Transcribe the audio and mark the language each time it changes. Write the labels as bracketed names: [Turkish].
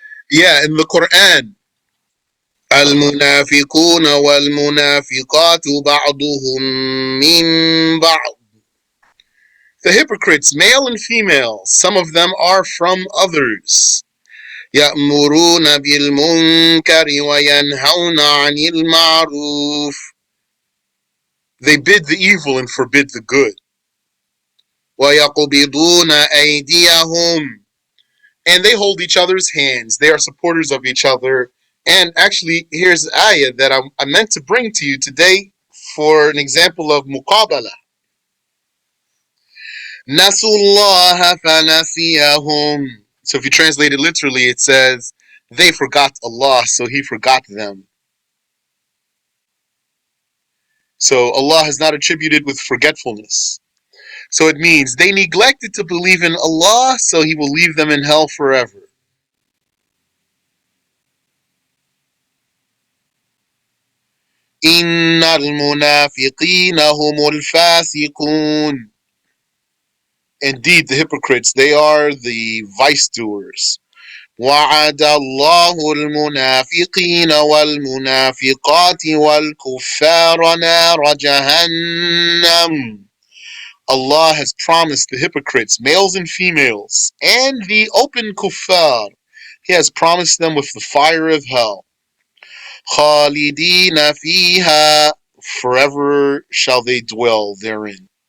[English] Yeah, in the Quran, [Arabic] المنافقون والمنافقات بعضهم من بعض. [English] The hypocrites, male and female, some of them are from others. [Arabic] يأمرون بالمنكر وينهون عن المعروف. [English] They bid the evil and forbid the good. [Arabic] ويقبضون أيديهم. [English] And they hold each other's hands. They are supporters of each other. And actually, here's the ayah that I meant to bring to you today for an example of muqabala. [Arabic] Nasullaha fanasiyahum. [English] So if you translate it literally, it says, they forgot Allah, so He forgot them. So Allah has not attributed with forgetfulness. So it means they neglected to believe in Allah, so He will leave them in hell forever. [Arabic] إن المنافقين هم الفاسقون. [English] Indeed, the hypocrites, they are the vice doers. [Arabic] وعد الله المنافقين والمنافقات والكفار نار جهنم. [English] Allah has promised the hypocrites, males and females, and the open kuffar. He has promised them with the fire of hell. [Arabic] خالدين فيها. [English] Forever shall they dwell therein.